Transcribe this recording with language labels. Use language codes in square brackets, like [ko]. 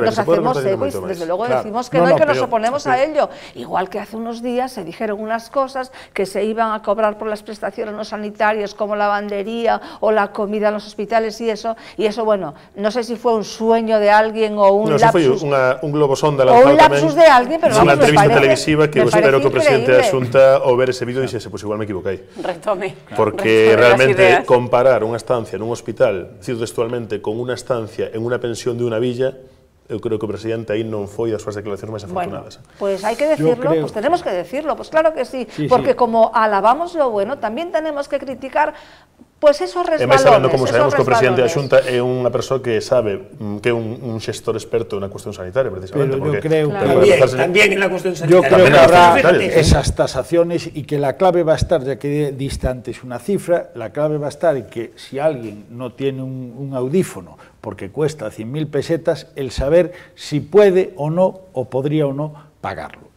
[es] nos hacemos eco y desde luego decimos que no y que nos oponemos a ello. Igual que hace unos días se dijeron unas cosas que se iban a cobrar por las prestaciones no sanitarias como lavandería o la comida en los hospitales y eso, bueno, no sé si fue un sueño de alguien o un lapsus. [gl] Foi un globo sonda [es] o un lapsus de alguien, pero [gl] vamos, unha entrevista televisiva que eu espero que o presidente da Xunta ao ver ese vídeo dixese, pois igual me equivoquei. Retome. Porque realmente comparar unha estancia nun hospital, cito textualmente, con unha estancia en unha pensión de unha villa, eu creo que o presidente aí non foi das súas declaracións máis afortunadas. [es] Bueno, pues hai que decirlo, pues tenemos que decirlo, pues claro que sí, porque como alabamos lo bueno, también tenemos que criticar pues esos resbalones. [gl] E máis sabendo, como sabemos, que o presidente da Xunta é unha persoa que sabe que é un xestor experto na cuestión sanitaria, precisamente. [es] Pero yo creo que también en la cuestión sanitaria. Yo creo que habrá esas tasaciones y que la clave va a estar, ya que diste antes una cifra, la clave va a estar en que si alguien no tiene un audífono porque cuesta 100.000 pesetas, el saber si puede o no, o podría o no pagarlo.